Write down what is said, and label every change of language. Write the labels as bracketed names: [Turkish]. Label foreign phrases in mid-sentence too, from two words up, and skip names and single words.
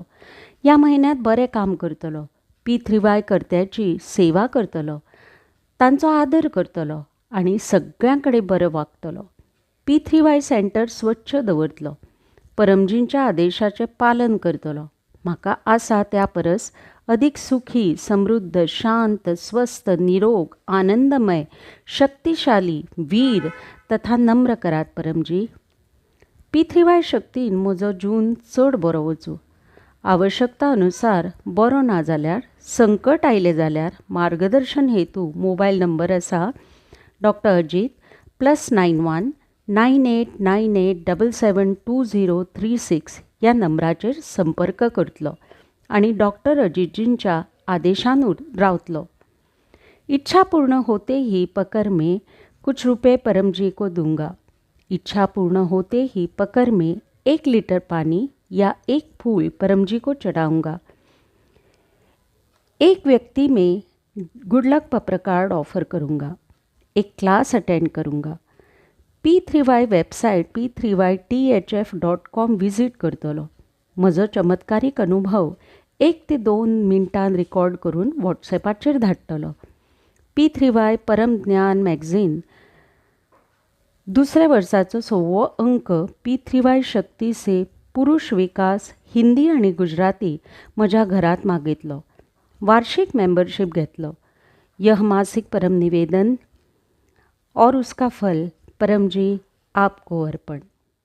[Konkani] ह्या म्हयन्यांत बरें काम करतलो. पितृवाय कर्त्याची सेवा करतलो. तांचो आदर करतलो आनी सगळ्यां कडेन बरें वागतलो. पितृवाय सेंटर स्वच्छ दवरतलो. परमजींच्या आदेशाचें पालन करतलो. म्हाका आसा त्या परस अधिक सुखी समृद्ध शांत स्वस्थ निरोग आनंदमय शक्तिशाली वीर तथा नम्र करात परमजी. पितृवाय शक्तीन म्हजो जून चड बरो वचूं. आवश्यकता अनुसार बरो ना जाल्यार संकट आयलें जाल्यार मार्गदर्शन हेतू [English] mobile number [Konkani] आसा डॉ. अजीत +91 9898772036 ह्या नंबराचेर संपर्क करतलो आनी डॉक्टर अजीतजींच्या आदेशान रावतलो. [Hindi] इच्छा पूर्ण होते ही पकर में कुछ रुपए परमजी को दूंगा. इच्छा पूर्ण होते ही पकर में 1 लीटर पानी या 1 फूल परमजी को चढ़ाऊंगा. एक व्यक्ति में [English] good luck paper card offer [Hindi] करूंगा. एक [English] class attend [Hindi] करूंगा. [Konkani] P3Y वेबसाइट p3ythf.com विजिट करतलो. म्हजो चमत्कारीक अनुभव 1 ते 2 मिनटां रिकॉर्ड करून व्हॉट्सॅपाचेर धाडटलो. P3Y परम ज्ञान मॅगझीन दुसऱ्या वर्साचो 6वो अंक P3Y शक्ती से पुरुष विकास हिंदी आणि गुजराती म्हज्या घरात मागितलो. वार्षिक मेंबरशिप घेतलो. [Hindi] यह मासिक परम निवेदन और उसका फल परम जी आपको अर्पण.